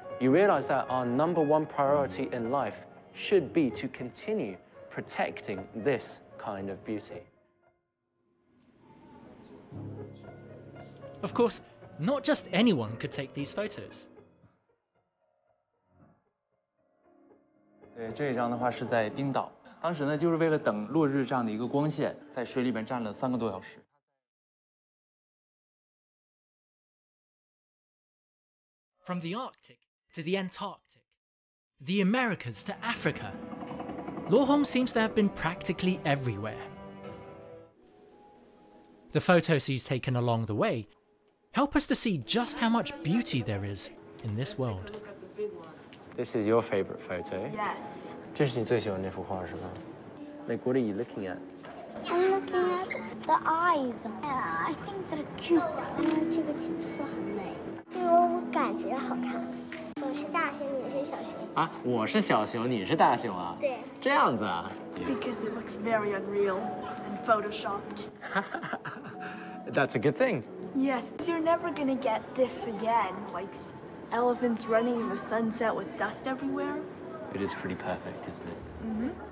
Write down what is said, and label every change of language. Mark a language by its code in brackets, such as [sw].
[en] You realize that our #1 priority in life should be to continue protecting this kind of beauty. Of course, not just anyone could take these photos. [zh] 对，这一张的话是在冰岛，当时呢就是为了等落日这样的一个光线，在水里面站了3个多小时。 [en] From the Arctic to the Antarctic, the Americas to Africa, Luo Hong seems to have been practically everywhere. The photos he's taken along the way help us to see just how much beauty there is in this world. This is your favorite photo? Yes. [zh] 这是你最喜欢那幅画是吗? [en] Like, what are you looking at? I'm looking at the eyes. Yeah, I think they're cute. [zh] 这个景色很美，因为我感觉好看。我是大熊，你是小熊。啊，我是小熊，你是大熊啊？对。这样子啊？ [en] Because it looks very unreal and photoshopped. That's a good thing. Yes, you're never gonna get this again, like elephants running in the sunset with dust everywhere. It is pretty perfect, isn't it? Mm-hmm.